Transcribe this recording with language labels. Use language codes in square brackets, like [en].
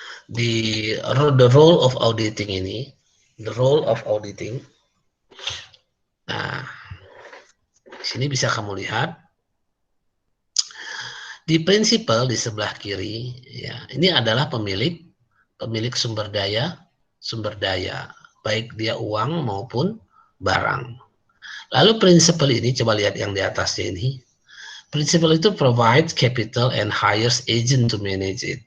[id] Di [en] the role of auditing ini, the role of auditing. [id] Nah, di sini bisa kamu lihat di prinsipal di sebelah kiri ya, ini adalah pemilik sumber daya, baik dia uang maupun barang. Lalu prinsipal ini coba lihat yang di atasnya ini. [en] Principal [id] itu [en] provide capital and hires agent to manage it.